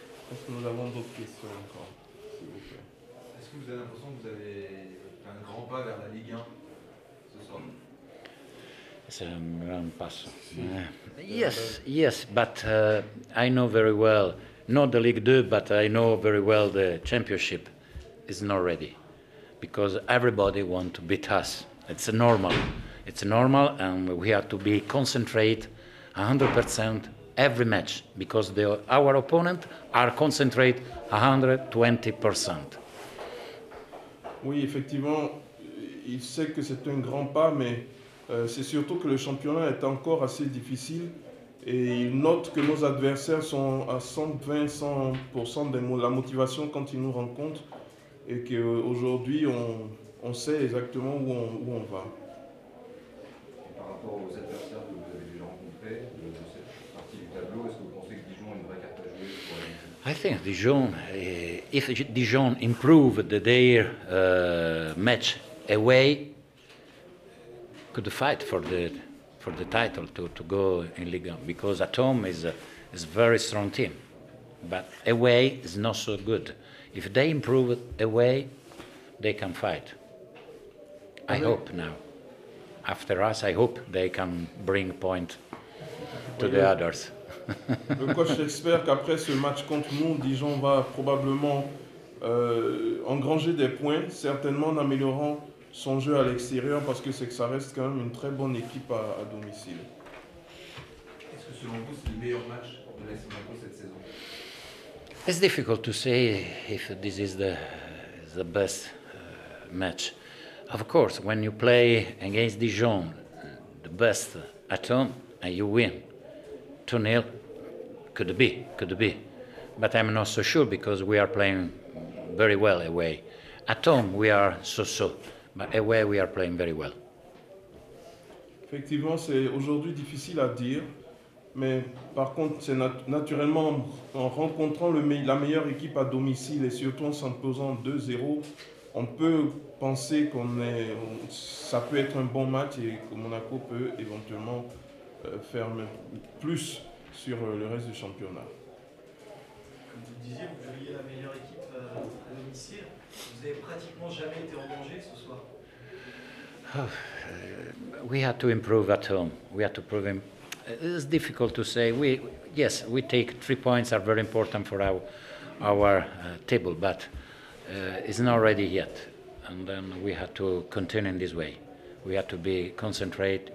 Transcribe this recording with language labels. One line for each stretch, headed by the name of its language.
French: Est-ce que nous avons d'autres questions encore, s'il vous plaît? Est-ce que vous avez l'impression que vous avez fait un grand pas vers la Ligue 1 ce soir?
English: It's a grand pass. Yes, but I know very well, not the Ligue 2, but I know very well the Championship is not ready because everybody wants to beat us. It's normal, and we have to be concentrate 100% every match because our opponent are concentrate 120%.
French: Oui, effectivement, il sait que c'est un grand pas, mais c'est surtout que le championnat est encore assez difficile et il note que nos adversaires sont à 120-100% de la motivation quand ils nous rencontrent et qu'aujourd'hui, on sait exactement où on va. Et par rapport aux adversaires que vous avez déjà rencontrés de cette partie du tableau, est-ce que vous pensez que Dijon a une vraie carte à jouer pour la Ligue 1?
English: I think Dijon, if Dijon improved their match away, could fight for the title to go in Ligue 1 because at home is a very strong team, but away is not so good. If they improve away, they can fight. I hope now. After us, I hope they can bring point to the others.
French: Le coach espère qu'après ce match contre nous, Dijon va probablement engranger des points, certainement en améliorant son jeu à l'extérieur parce que ça reste quand même une très bonne équipe à domicile. Est-ce que selon vous, c'est le meilleur match de l'AS Monaco cette saison?
English: It's difficult to say if this is the best match. Of course, when you play against Dijon, the best at home, and you win, 2-0 could be. But I'm not so sure because we are playing very well away. At home, we are so-so, but away, we are playing very well.
French: Effectivement, c'est aujourd'hui difficile à dire, mais par contre, c'est naturellement en rencontrant la meilleure équipe à domicile et surtout en s'imposant 2-0, on peut penser ça peut être un bon match et que Monaco peut éventuellement faire plus sur le reste du championnat. Comme vous le disiez, vous jouiez la meilleure équipe à domicile. Vous n'avez pratiquement jamais été en danger ce soir.
English: We had to improve at home. We had to prove him. It's difficult to say. Yes, we take 3 points are very important for our table, but it's not ready yet. And then we had to continue in this way. We had to be concentrate.